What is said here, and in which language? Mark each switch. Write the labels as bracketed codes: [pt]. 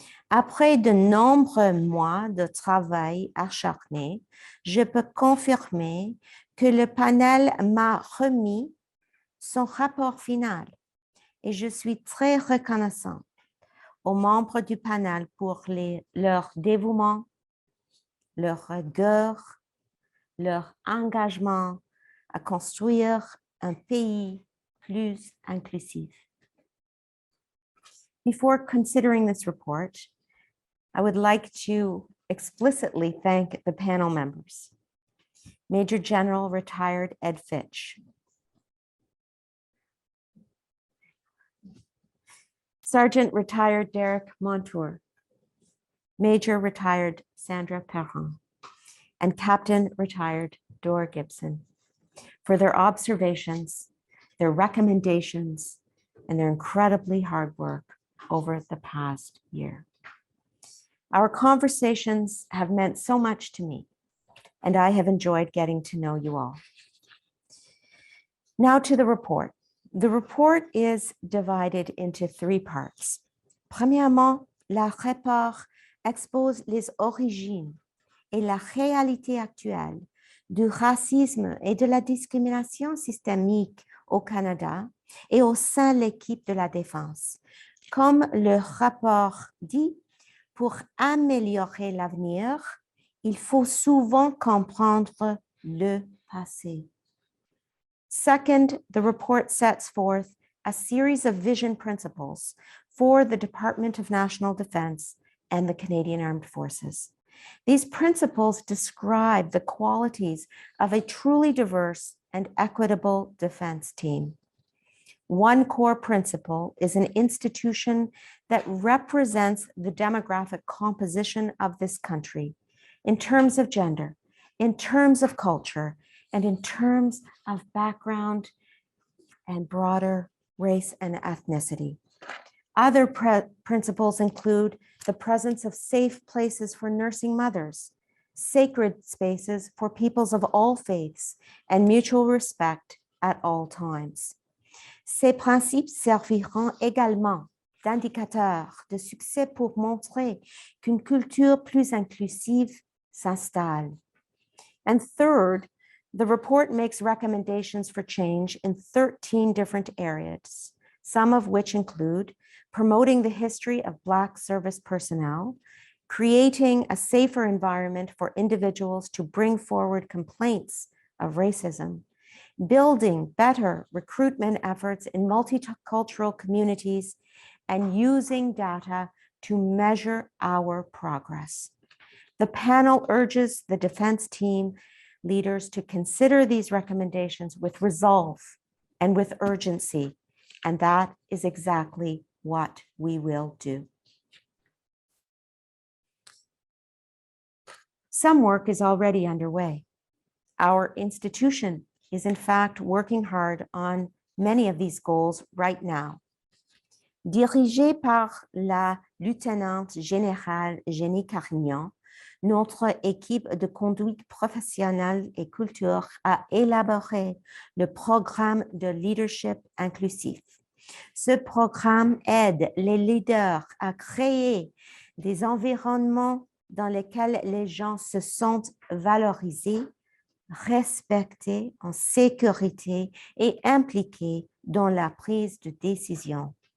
[fr] Après de nombreux mois de travail acharné, je peux confirmer que le panel m'a remis son rapport final et je suis très reconnaissante aux membres du panel pour leur dévouement, leur rigueur, leur engagement à construire un pays plus inclusif. [en] Before considering this report, I would like to explicitly thank the panel members. Major General Retired Ed Fitch, Sergeant Retired Derek Montour, Major Retired Sandra Perron, and Captain Retired Dora Gibson for their observations, their recommendations, and their incredibly hard work over the past year. Our conversations have meant so much to me, and I have enjoyed getting to know you all. Now to the report. The report is divided into three parts. [fr] Premièrement, le rapport expose les origines et la réalité actuelle du racisme et de la discrimination systémique au Canada et au sein de l'équipe de la défense. Comme le rapport dit, pour améliorer l'avenir, il faut souvent comprendre le passé. [en] Second, the report sets forth a series of vision principles for the Department of National Defense and the Canadian Armed Forces. These principles describe the qualities of a truly diverse and equitable defense team. One core principle is an institution that represents the demographic composition of this country in terms of gender, in terms of culture, and in terms of background and broader race and ethnicity. Other principles include the presence of safe places for nursing mothers, sacred spaces for peoples of all faiths, and mutual respect at all times. [fr] Ces principes serviront également d'indicateurs de succès pour montrer qu'une culture plus inclusive s'installe. [en] And third, the report makes recommendations for change in 13 different areas, some of which include promoting the history of Black service personnel, creating a safer environment for individuals to bring forward complaints of racism, building better recruitment efforts in multicultural communities, and using data to measure our progress. The panel urges the defense team leaders to consider these recommendations with resolve and with urgency, and that is exactly what we will do. Some work is already underway. Our institution is in fact working hard on many of these goals right now. [fr] Dirigée par la lieutenant générale Jenny Carignan, notre équipe de conduite professionnelle et culture a élaboré le programme de leadership inclusif. Ce programme aide les leaders à créer des environnements dans lesquels les gens se sentent valorisés, respectés, en sécurité et impliqués dans la prise de décision.